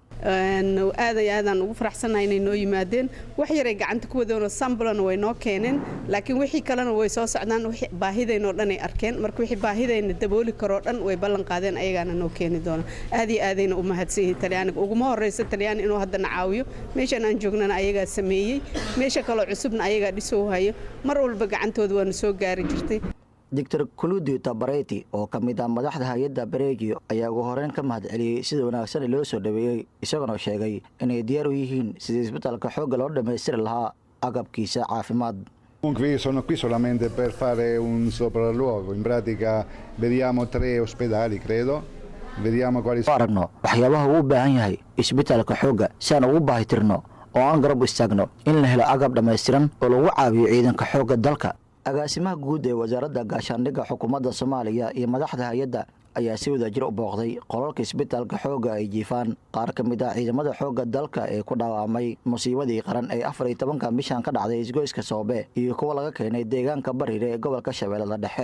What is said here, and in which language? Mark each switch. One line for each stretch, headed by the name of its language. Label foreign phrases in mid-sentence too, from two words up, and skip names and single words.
Somali: aadaan ugu faraxsanahay inay noo yimaadeen wax yar ay gacanta ku wadeen oo sambulan way noo keeneen laakiin wixii kalena way soo socdaan wixii baahideena dhan ay arkeen marka wixii baahideena dabooli karo dhan way ballan qaadeen ayagana noo keeni doona aadayna u mahadsanyihiin Talyaaniga ugu horeysa Talyaani inuu hadda caawiyo meeshan aan joognana ayaga sameeyay meesha kale cusubna ayaga dhisoo hayo mar walba gacantooda waa soo gaari jirtay. Dr. Kuludi Tabareti oo ka mid ah madaxda hay'adda Breji ayaa ugu horeen ka mahadceliyay sida wanaagsan loo soo dhaweeyay isagoo sheegay inay diyaar u yihiin sidii isbitaalka xoogga loo dhameystiri lahaa agabkiisa caafimaad.
Italian: Comunque sono qui solamente per fare un sopralluogo. In pratica vediamo 3 ospedali, credo. Vediamo quali sono.
Somali: Aragno waxyaabaha uu baahan yahay isbitaalka xoogga si aan ugu baahitirno oo aan garab istaagno in la helo agab dhameystiran oo lagu caawiyo ciidanka xoogga dalka. agaasimaha guud ee wasaaradda gaashaandhigga xukuumadda Soomaaliya iyo madaxda hay'adda ayaa si wadajir u booqday qolalka isbitaalka xoogga ay jiifaan qaar ka mid ah ciidamada xoogga dalka ee ku dhaawacmay musiibadii qaran ee 14 bishan ka dhacday isgoyska Soobe iyo kuwa laga keenay deegaanka Bariire ee gobolka Shabeellaha Dhexe.